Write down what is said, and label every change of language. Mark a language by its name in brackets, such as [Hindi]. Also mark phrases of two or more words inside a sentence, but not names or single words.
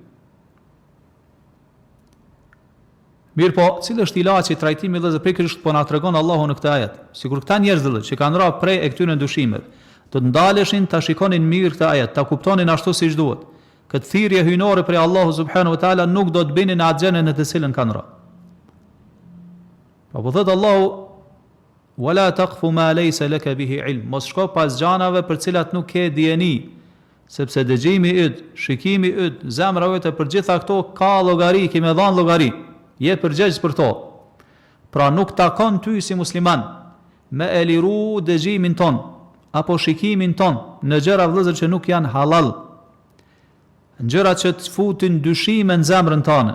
[Albanian] Mirë po, cilë është ilaçi, trajtimi vëllezër pikërisht po na tregon Allahu në këtë ajet. Sikur këta njerëz vëllezër që kanë rënë prej e këtyre dyshimeve, do të ndaleshin, ta shikonin mirë këtë ajet, ta kuptonin ashtu siç duhet. Këtë thirrje hyjnore prej Allahu [Arabic] سبحانه وتعالى [Albanian] nuk do të binin në atë xhenë në të cilën kanë rënë. Po thotë Allahu: [Arabic] "ولا تقف ما ليس لك به علم", [Albanian] mos shko pas gjanave për cilat nuk ke dijeni, sepse dëgjimi yt, shikimi yt, zemra jote për gjitha këto ka llogari, ke më dhënë llogari, je përgjegjës për to. Pra nuk takon ty si musliman me e liru dëgjimin ton apo shikimin ton në gjëra vëllezër që nuk janë halal, në gjëra që të futin dyshime në zemrën tënde.